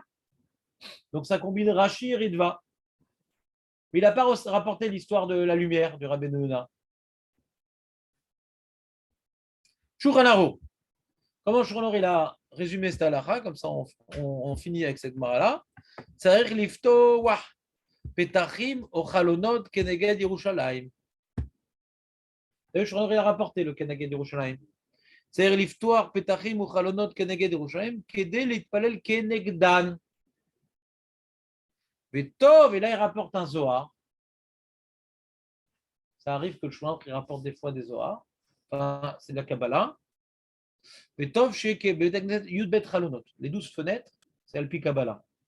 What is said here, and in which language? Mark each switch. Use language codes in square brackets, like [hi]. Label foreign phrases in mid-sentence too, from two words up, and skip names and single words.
[fr] Donc, ça combine Rashi et Ritva. Mais il n'a pas rapporté l'histoire de la lumière du Rabbeinu Yonah. Shulchan Aruch. Comment Shulchan Aruch il a résumé cette halakha, comme ça on finit avec cette Gemara-là. [he] צריך לפתוח פתחים או חלונות כנגד ירושלים. Shulchan Aruch il a rapporté le כנגד ירושלים. צריך לפתוח פתחים או חלונות כנגד ירושלים כדי להתפלל כנגדן. [fr] Vetov, et là il rapporte un Zohar. Ça arrive que le Shulchan Aruch rapporte des fois des Zohar. Enfin, c'est de la Kabbalah. [he] וטוב שי״ב חלונות. [fr] Les 12 fenêtres, c'est [he] עפ״י קבלה.